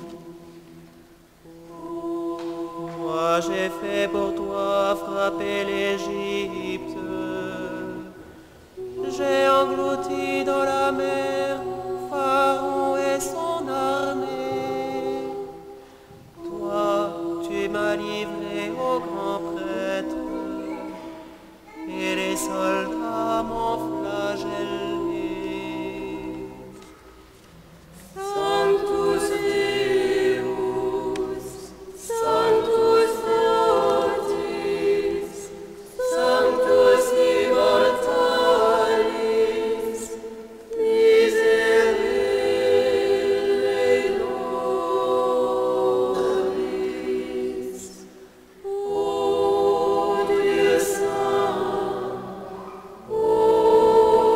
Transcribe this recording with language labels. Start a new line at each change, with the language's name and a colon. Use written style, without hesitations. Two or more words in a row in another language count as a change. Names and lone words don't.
French: Moi j'ai fait pour toi frapper l'Égypte, j'ai englouti dans la mer Pharaon et son armée. Toi, tu m'as livré au grand prêtre, et les soldats m'ont flagellé.
Latin: Sanctus Deus, Sanctus fortis, Sanctus immortalis, miserere nobis.
French: Ô Dieu saint, ô